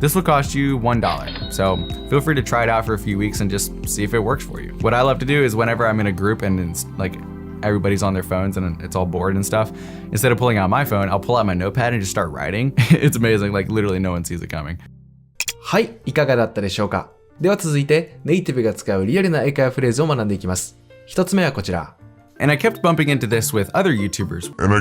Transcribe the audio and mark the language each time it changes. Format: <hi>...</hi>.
<en>This will cost you $1, so feel free to try it out for a few weeks and just see if it works for you. What I love to do is whenever I'm in a group and it's everybody's on their phones and it's all bored and stuff, instead of pulling out my phone, I'll pull out my notepad and just start writing. It's amazing, literally no one sees it coming.</en> <ja>はい、いかがだったでしょうか。では続いてネイティブが使うリアルな英会話フレーズを学んでいきます。一つ目はこちら。</ja> <en>And I kept bumping into this with other YouTubers.</en>